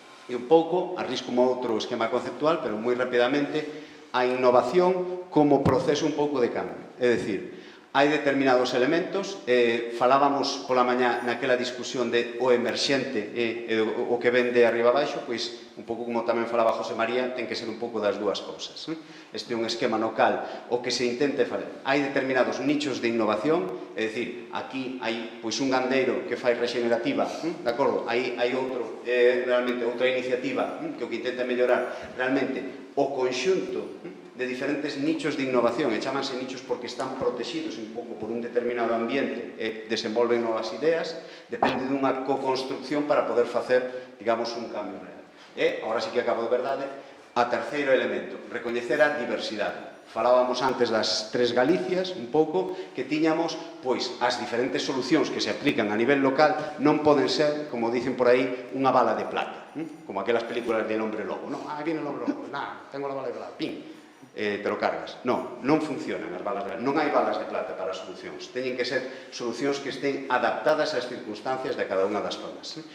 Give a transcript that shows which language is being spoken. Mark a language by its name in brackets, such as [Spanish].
[Galician] E un pouco, arrisco como outro esquema conceptual, pero moi rapidamente, a innovación como proceso un pouco de cambio. É dicir, Hai determinados elementos, falábamos pola mañá naquela discusión de o emerxente e o que ven de arriba abaixo, pois un pouco como tamén falaba José María, ten que ser un pouco das dúas cousas. Este é un esquema no cal o que se intente fazer. Hai determinados nichos de innovación, é dicir, aquí hai pois un gandeiro que fai rexenerativa, de acordo? Hai outro, realmente, outra iniciativa que o que intenta mellorar realmente o conxunto de diferentes nichos de innovación, e chamanse nichos porque están protegidos un pouco por un determinado ambiente e desenvolven novas ideas, depende dunha co-construcción para poder facer, digamos, un cambio real. E, agora sí que acabo de verdade, a terceiro elemento, recoñecer a diversidade. Falábamos antes das 3 Galicias, un pouco, que tiñamos, pois, as diferentes solucións que se aplican a nivel local non poden ser, como dicen por aí, unha bala de plata, como aquelas películas [Spanish] del hombre lobo, [Galician] non? [Spanish] Ah, viene el hombre lobo, tengo la bala de plata, pim, te lo cargas. [Galician] Non funcionan as balas de plata. Non hai balas de plata para as solucións. Teñen que ser solucións que estén adaptadas ás circunstancias de cada unha das zonas.